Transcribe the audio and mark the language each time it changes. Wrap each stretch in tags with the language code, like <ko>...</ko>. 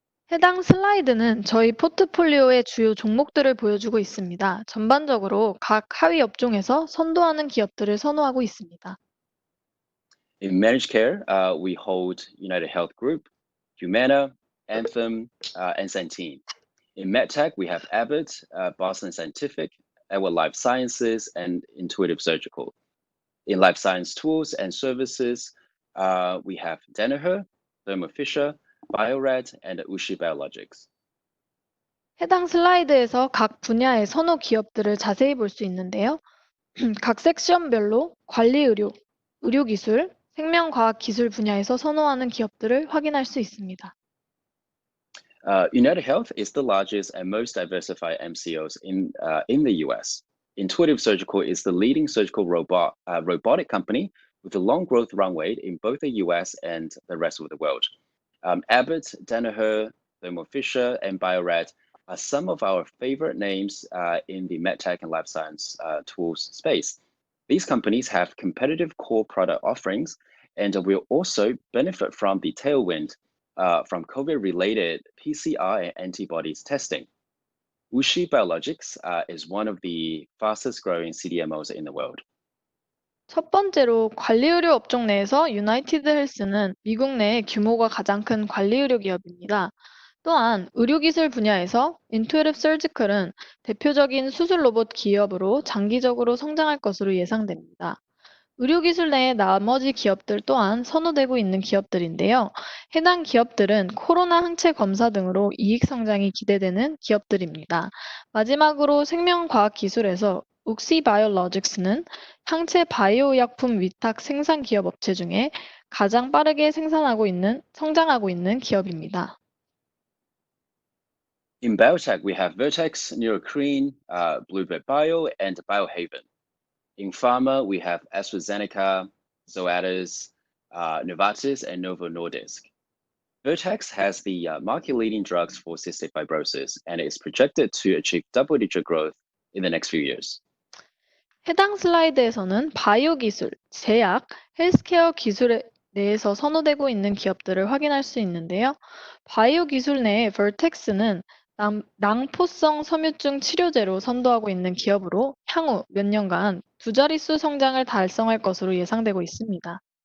<ko>해당 슬라이드는 저희 포트폴리오의 주요 종목들을 보여주고 있습니다. 전반적으로 각 하위 업종에서 선도하는 기업들을 선호하고 있습니다.</ko> <en>In managed care, we hold United Health Group, Humana, Anthem, and Centene. In medtech, we have Abbott, Boston Scientific, Edward Life Sciences, and Intuitive Surgical. In life science tools and services, we have Danaher, Thermo Fisher, Bio-Rad, and Ushi Biologics. 해당 슬라이드에서 각 분야의 선호 기업들을 자세히 볼 수 있는데요. 각 섹션별로 관리의료, 의료기술, 생명과학기술 분야에서 선호하는 기업들을 확인할 수 있습니다. United Health is the largest and most diversified MCOs in the US. Intuitive Surgical is the leading surgical robotic company with a long growth runway in both the US and the rest of the world. Abbott, Danaher, Thermo Fisher, and Bio-Rad are some of our favorite names in the medtech and life science tools space. These companies have competitive core product offerings and will also benefit from the tailwind from COVID-related PCR and antibodies testing. WuXi Biologics is one of the fastest growing CDMOs in the world.</en> <ko>첫 번째로 관리의료 업종 내에서 유나이티드 헬스는 미국 내 규모가 가장 큰 관리의료 기업입니다. 또한 의료기술 분야에서 인투이티브 서지컬은 대표적인 수술 로봇 기업으로 장기적으로 성장할 것으로 예상됩니다. 의료기술 내 나머지 기업들 또한 선호되고 있는 기업들인데요. 해당 기업들은 코로나 항체 검사 등으로 이익 성장이 기대되는 기업들입니다. 마지막으로 생명과학기술에서 욱시 바이오로직스는 항체 바이오의약품 위탁 생산 기업 업체 중에 가장 빠르게 성장하고 있는 기업입니다.</ko> <en>In biotech, we have Vertex, Neurocrine, Bluebird Bio, and Biohaven. In pharma, we have AstraZeneca, Zoetis, Novartis, and Novo Nordisk. Vertex has the market-leading drugs for cystic fibrosis and is projected to achieve double-digit growth in the next few years.</en> <ko>해당 슬라이드에서는 바이오 기술, 제약, 헬스케어 기술에 내에서 선호되고 있는 기업들을 확인할 수 있는데요. 바이오 기술 내에 Vertex는 낭포성 섬유증 치료제로 선도하고 있는 기업으로 향후 몇 년간 두 자릿수 성장을 달성할 것으로 예상되고 있습니다.</ko>